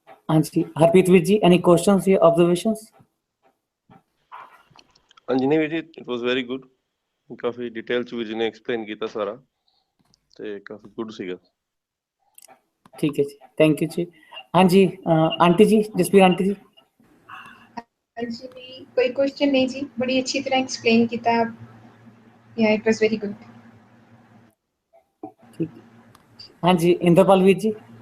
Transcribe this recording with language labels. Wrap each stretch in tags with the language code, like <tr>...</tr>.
<hi>हाँ जी, Harpreet Veer ji,</hi> <en>any questions or observations?</en> <hi>हाँ जी, नहीं Veer ji,</hi> <en>it was very good.</en> <pa>काफी डिटेल ਚ ਵੀਰ ਜੀ ਨੇ ਐਕਸਪਲੇਨ ਕੀਤਾ ਸਾਰਾ ਤੇ ਕਾਫੀ ਗੁੱਡ ਸੀਗਾ।</pa> <hi>ठीक है जी, थैंक यू जी। हाँ जी, आंटी जी, जसवीर आंटी जी। जी कोई क्वेश्चन नहीं जी, बड़ी अच्छी तरह एक्सप्लेन किया।</hi> <en>या it was very good. ठीक। हाँ जी, इंद्रपाल वीर जी।</en>